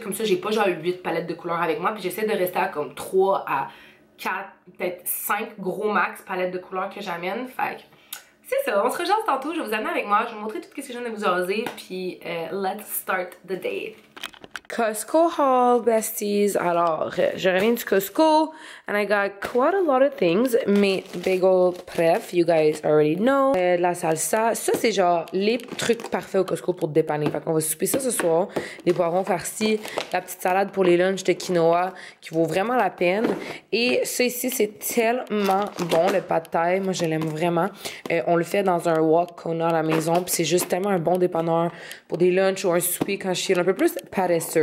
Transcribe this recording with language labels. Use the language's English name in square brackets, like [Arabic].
[French] Comme ça j'ai pas genre 8 palettes de couleurs avec moi. Puis j'essaie de rester à comme 3 à 4, peut-être 5 gros max palettes de couleurs que j'amène. Fait que c'est ça, on se rejase tantôt, je vais vous amener avec moi, je vais vous montrer tout ce que je viens de vous jaser, puis [English] let's start the day. Costco haul, besties. [French] Alors, je reviens du Costco [English] and I got quite a lot of things. [French] Mes bagel pref, [English] you guys already know. [French] De la salsa. Ça, c'est genre les trucs parfaits au Costco pour te dépanner. Fait qu'on va souper ça ce soir. Les poivrons farcis, la petite salade pour les lunchs de quinoa qui vaut vraiment la peine. Et ça ici, c'est tellement bon, le pad thai. Moi, je l'aime vraiment. On le fait dans un wok qu'on a à la maison. Puis c'est juste tellement un bon dépanneur pour des lunchs ou un souper quand je suis un peu plus paresseuse.